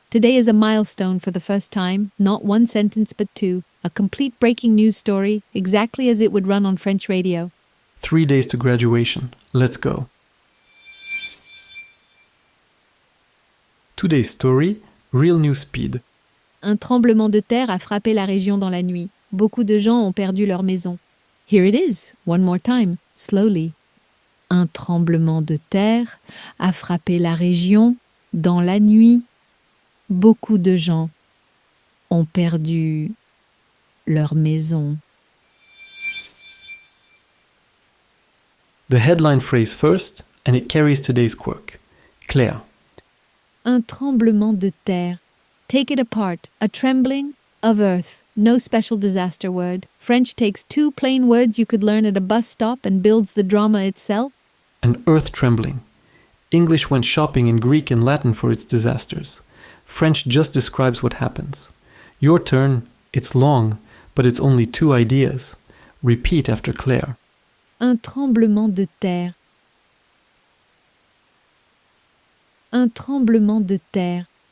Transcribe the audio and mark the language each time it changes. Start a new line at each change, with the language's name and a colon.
English: Today is a milestone for the first time, not one sentence but two, a complete breaking news story, exactly as it would run on French radio. 3 days to graduation. Let's go. Today's story, real news speed.
French: Un tremblement de terre a frappé la région dans la nuit. Beaucoup de gens ont perdu leur maison.
English: Here it is, one more time, slowly.
French: Un tremblement de terre a frappé la région dans la nuit. Beaucoup de gens ont perdu leur maison.
English: The headline phrase first, and it carries today's quirk. Claire.
French: Un tremblement de terre.
English: Take it apart. A trembling of earth. No special disaster word. French takes two plain words you could learn at a bus stop and builds the drama itself. An earth trembling. English went shopping in Greek and Latin for its disasters. French just describes what happens. Your turn, it's long, but it's only two ideas. Repeat after Claire.
French: Un tremblement de terre. Un tremblement de terre.